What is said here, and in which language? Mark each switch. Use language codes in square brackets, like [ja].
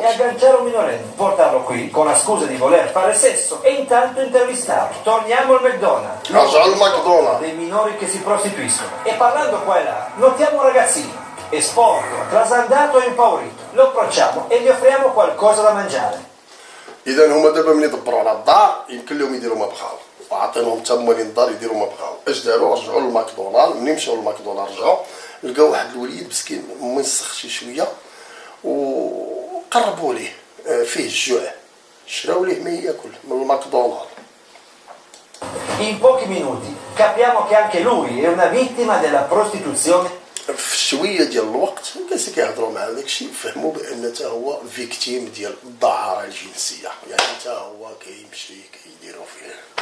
[it] e agganciare un minorenne, portarlo qui con la scusa di voler fare sesso e intanto intervistarlo. Torniamo al McDonald's. [ar] رجعوا للماكدونالد. [it] Dei minori che si prostituiscono. E parlando qua e là, notiamo un ragazzino, è sporco, trasandato e impaurito. Lo approcciamo e gli offriamo qualcosa da mangiare. [ar] اذا هما دابا ملي دبروا على الدار يمكن لهم يديروا ما بغاو وعطيناهم حتى هما الدار يديروا ما بغاو. اش داروا؟ رجعوا للماكدونالد. ملي مشاو للماكدونالد رجعوا لقاو واحد الوليد مسكين موسخ شي شويه وقربوا ليه فيه الجوع، شراو ليه ما ياكل من الماكدونالد. [it] In pochi minuti capiamo che anche lui è una vittima della prostituzione. [ar] في شويه ديال الوقت جالسين كيهضروا مع داكشي فهموا بان حتى هو فيكتيم ديال الدعاره الجنسيه، يعني حتى هو كيمشي كيديروا فيه.